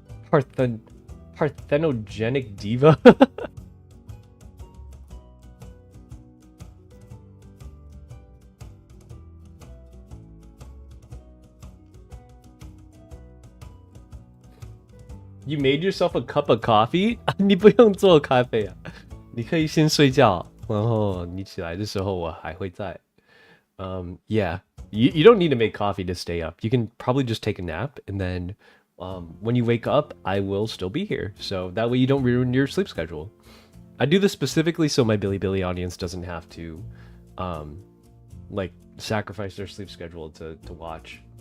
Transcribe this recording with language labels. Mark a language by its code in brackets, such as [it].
[en] Parthenogenic diva? You made yourself a cup of coffee? [zh] 你不用做咖啡啊，你可以先睡觉，然后你起来的时候我还会在。 [en] Yeah, you don't need to make coffee to stay up. You can probably just take a nap, and then when you wake up, I will still be here. So that way you don't ruin your sleep schedule. I do this specifically so my Billy audience doesn't have to, like, sacrifice their sleep schedule to watch.